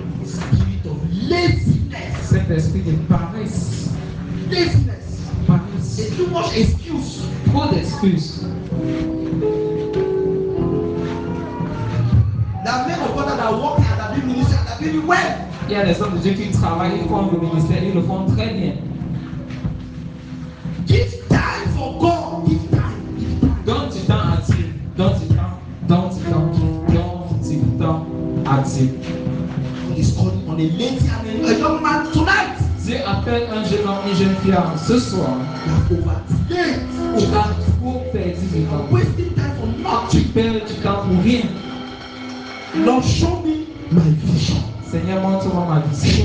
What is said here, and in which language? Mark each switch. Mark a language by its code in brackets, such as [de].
[en] Spirit of laziness. [fr] Cet esprit de paresse. [en] Laziness. [fr] Paresse. [en] It's too much excuse. [fr] Trop d'excuses. [en] There are men of God that work hard, that do ministry, that do it well. [fr] Il y a des hommes de Dieu qui travaillent, ils font le ministère, ils le font très bien. [en] Give time for God. Give time. Give time. [fr] Donne du temps à Dieu. Donne du temps. Donne du temps. Donne du temps à Dieu. [en] God is calling on a lady and a young man tonight. [fr] Dieu appelle un jeune homme, une jeune fille ce soir. [en] You have overstayed. [fr] Tu as trop perdu du temps. [en] Wasting time for [fr] Tu [en] nothing. [fr] perds du temps pour rien. [en] Lord, show me my vision. [fr] Seigneur, montre-moi ma vision.